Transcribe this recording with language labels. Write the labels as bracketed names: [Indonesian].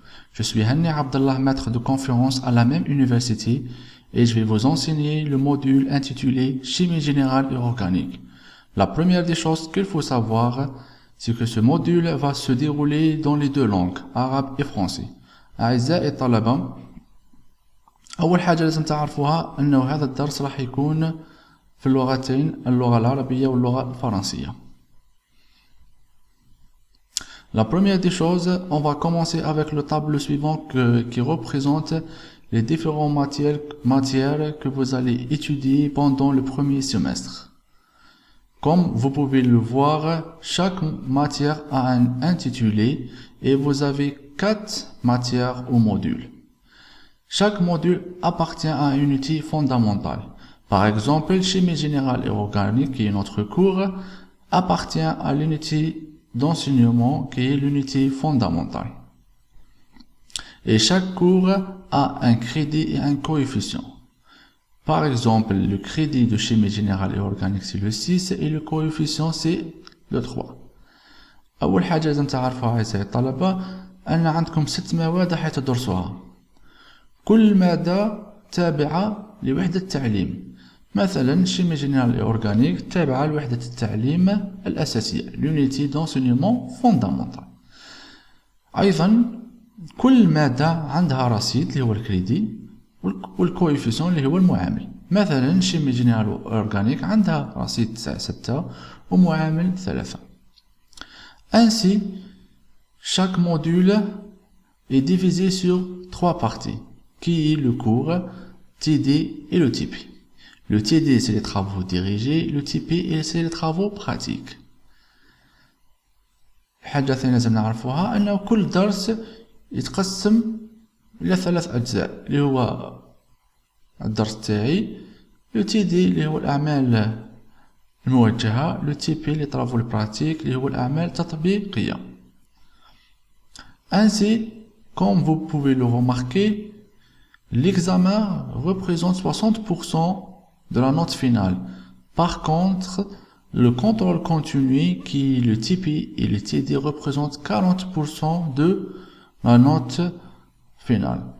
[French] Je suis Hanni Abdallah, maître de conférence à la même université, et je vais vous enseigner le module intitulé Chimie générale et organique. La première des choses qu'il faut savoir, c'est que ce module va se dérouler dans les deux langues, arabe et français. [Arabic] أعزائي الطلبة، أول حاجة لازم تعرفوها أنه هذا الدرس راح يكون في اللغتين، اللغة العربية واللغة الفرنسية. [French] La première des choses, on va commencer avec le tableau suivant qui représente les différentes matières que vous allez étudier pendant le premier semestre. Comme vous pouvez le voir, chaque matière a un intitulé et vous avez 4 matières au module. Chaque module appartient à une unité fondamentale. Par exemple, chimie générale et organique, qui est notre cours, appartient à l'unité d'enseignement, qui est l'unité fondamentale. Et chaque cours a un crédit et un coefficient. Par exemple, le crédit de chimie générale et organique, c'est le 6 et le coefficient, c'est le 3. [Arabic] أول حاجة لازم تعرفوها أعزائي الطلبة أن عندكم 6 مواد راح تدرسوها. كل مادة تابعة لوحدة التعليم. مثلا شيمي جينيرال أورغانيك تابعة لوحدة التعليم الأساسية [French] l'unité d'enseignement fondamental. [Arabic] أيضا كل مادة عندها رصيد اللي هو الكريدي والكويفيسيون اللي هو المعامل. مثلا شيمي جينيرال أورغانيك عندها رصيد 6 ومعامل 3. [French] Ainsi, chaque module est divisé sur 3 parties, qui est le cours, TD et le TP. Le TD, c'est les travaux dirigés, le TP, c'est les travaux pratiques. [Arabic] الحاجة الثانية لازم نعرفوها أنه كل درس يتقسم إلى 3 أجزاء، اللي هو الدرس تاعي، le TD اللي هو الأعمال الموجهة، le TP [French] les travaux pratiques [Arabic] اللي هو الأعمال التطبيقية. [French] Ainsi, comme vous pouvez le remarquer, l'examen représente 60% de la note finale. Par contre, le contrôle continu, qui est le TP et le TD, représente 40% de la note finale.